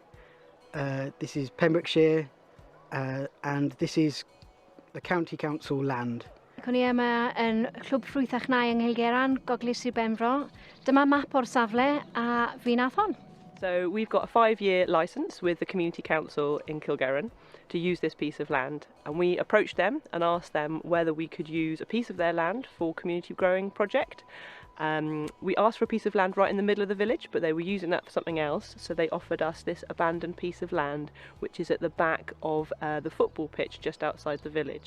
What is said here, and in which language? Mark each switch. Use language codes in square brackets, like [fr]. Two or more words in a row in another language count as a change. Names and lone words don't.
[en] This is Pembrokeshire, and this is the County Council land. [cy] O'n i yma yn Clwb Ffrwyth a Chnau yng Nghylgeran, Gogledd Sir Benfro. Dyma map o'r safle a fi nath hon. [en] So we've got a 5-year licence with the Community Council in Kilgarran to use this piece of land, and we approached them and asked them whether we could use a piece of their land for community growing project. We asked for a piece of land right in the middle of the village, but they were using that for something else, so they offered us this abandoned piece of land which is at the back of the football pitch just outside the village.